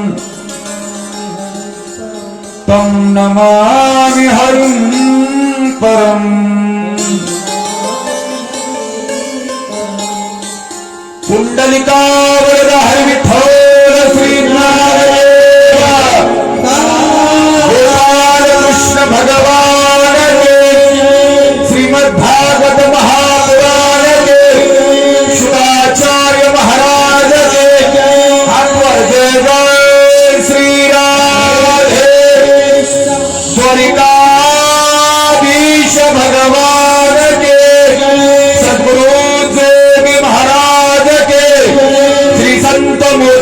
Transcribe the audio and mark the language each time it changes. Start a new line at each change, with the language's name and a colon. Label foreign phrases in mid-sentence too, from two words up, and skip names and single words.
Sanskrit: तं नमामि हरिं परम्.
Hindi: कुंडलिका वरद हरि विठ्ठल श्री नारायण कृष्ण भगवान के श्रीमद् भागवत महापुराण के शुकाचार्य महाराज के हाथवर जय जय श्री राधे द्वारिकाधीश भगवान के सद्गुरु जोगी महाराज के श्री संत